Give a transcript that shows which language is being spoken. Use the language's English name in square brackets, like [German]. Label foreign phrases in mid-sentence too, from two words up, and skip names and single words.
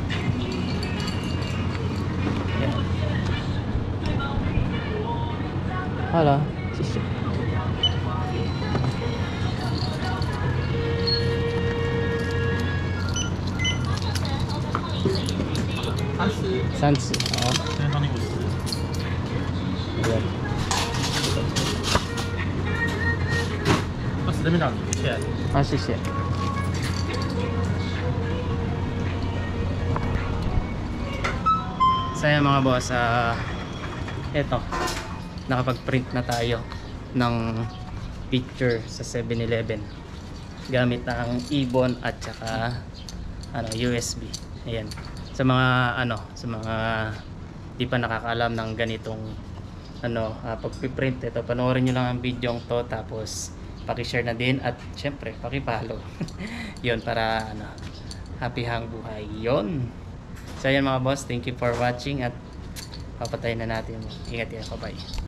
[Filipino] Ayan. Hala, sisi. Sansi. Oo. Ayan. [Chinese] 这边长谢谢。啊，谢谢。 [Filipino] So ayan mga boss, eto, nakapag-print na tayo ng picture sa 7-Eleven gamit ang ibon at saka USB. Ayan. Sa mga sa mga di pa nakakaalam ng ganitong pag-print, ito panoorin niyo lang ang video to, tapos paki-share na din at syempre paki-follow. Yon, para happy hang buhay. Yon. So ayan mga boss, [English] thank you for watching [Filipino] at papatayin na natin. Ingat yan, bye bye.